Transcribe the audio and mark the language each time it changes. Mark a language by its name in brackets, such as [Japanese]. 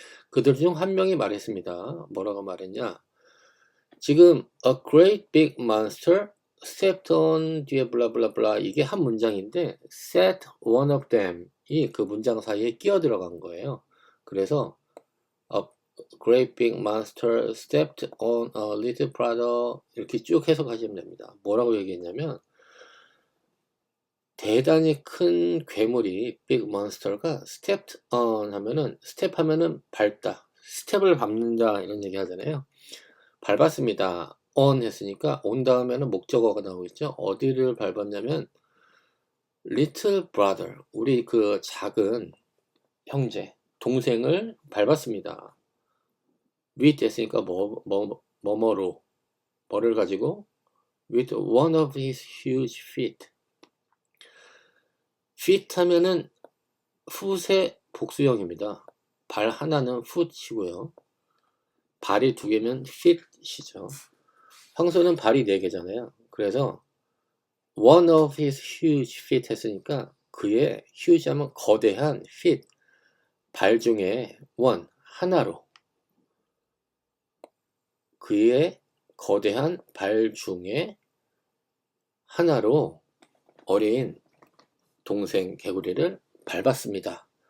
[Korean] 그들 중 한 명이 말했습니다. 뭐라고 말했냐? 지금 [English] a great big monster stepped on [Korean] 뒤에 블라블라블라 이게 한 문장인데 [English] set one of them [Korean] 이 그 문장 사이에 끼어 들어간 거예요. 그래서 [English] great big monster stepped on a little brother [Korean] 이렇게 쭉 해석하시면 됩니다. 뭐라고 얘기했냐면 대단히 큰 괴물이 big monster가 stepped on 하면은 step 하면은 밟다, 스텝을 밟는다 이런 얘기 하잖아요. 밟았습니다. on 했으니까 on 다음에는 목적어가 나오겠죠. 어디를 밟았냐면 little brother 우리 그 작은 형제 동생을 밟았습니다. with 했으니까 뭐뭐로 뭐를 가지고 [English] with one of his huge feet. [Korean] feet 하면은 풋의 복수형입니다. 발 하나는 foot이고요. 발이 두 개면 feet이죠. 황소는 발이 네 개잖아요. 그래서 [English] one of his huge feet [Korean] 했으니까 그의 huge 하면 거대한 feet 발 중에 one 하나로 그의 거대한 발 중에 하나로 어린 동생 개구리를 밟았습니다.